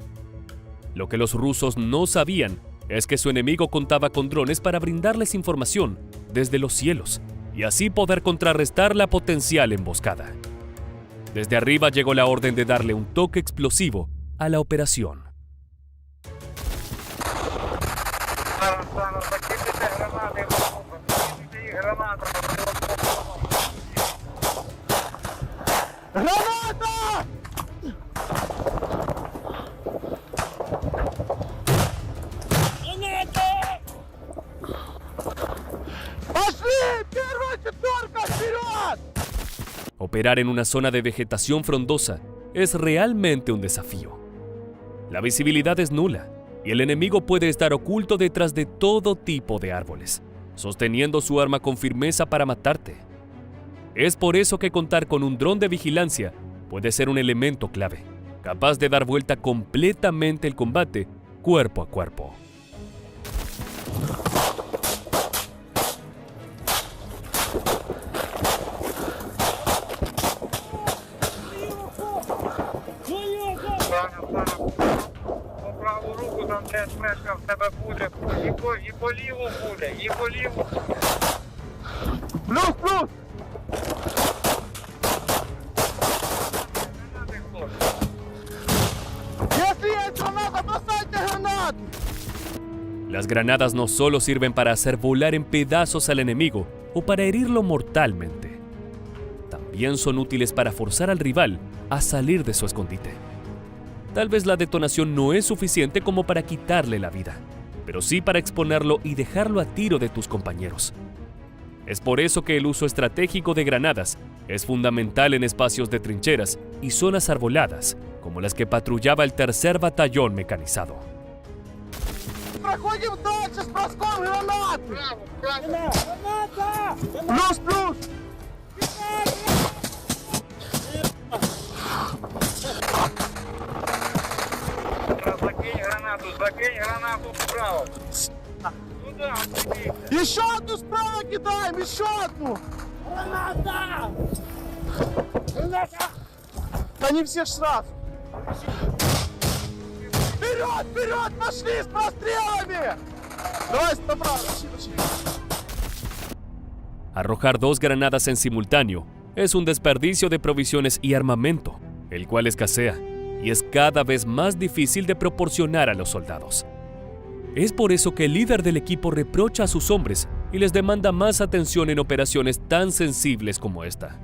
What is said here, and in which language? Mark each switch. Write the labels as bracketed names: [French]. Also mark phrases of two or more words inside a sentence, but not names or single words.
[Spanish] Lo que los rusos no sabían es que su enemigo contaba con drones para brindarles información desde los cielos y así poder contrarrestar la potencial emboscada. Desde arriba llegó la orden de darle un toque explosivo a la operación. [Ukrainian] Зараз закидайте гранати, закидайте гранати. Граната! [Russian] Пошли! Первая четверка, вперед! [Spanish] Operar en una zona de vegetación frondosa es realmente un desafío. La visibilidad es nula y el enemigo puede estar oculto detrás de todo tipo de árboles, sosteniendo su arma con firmeza para matarte. Es por eso que contar con un dron de vigilancia puede ser un elemento clave, capaz de dar vuelta completamente el combate cuerpo a cuerpo. [Ukrainian] По праву руку там теж мешка в тебе буде, і по ліву буде, і по ліву. Плюс, плюс! Гранати, хлопці. [Russian] Если есть граната, бросайте гранату! [Spanish] Las granadas no solo sirven para hacer volar en pedazos al enemigo o para herirlo mortalmente. También son útiles para forzar al rival a salir de su escondite. Tal vez la detonación no es suficiente como para quitarle la vida, pero sí para exponerlo y dejarlo a tiro de tus compañeros. Es por eso que el uso estratégico de granadas es fundamental en espacios de trincheras y zonas arboladas, como las que patrullaba el Tercer Batallón Mecanizado. [Russian] Проходим дальше с броском гранаты! Право, право. Плюс, плюс! Закинь гранату вправо. Туда, туди. Еще одну справа кидаем, еще одну! Граната! Граната! Да не все ж сразу! Вперед, вперед, пошли с прострелами! Давай, направо, пошли. [Spanish] Arrojar dos granadas en simultáneo es un desperdicio de provisiones y armamento, el cual escasea y es cada vez más difícil de proporcionar a los soldados. Es por eso que el líder del equipo reprocha a sus hombres y les demanda más atención en operaciones tan sensibles como esta.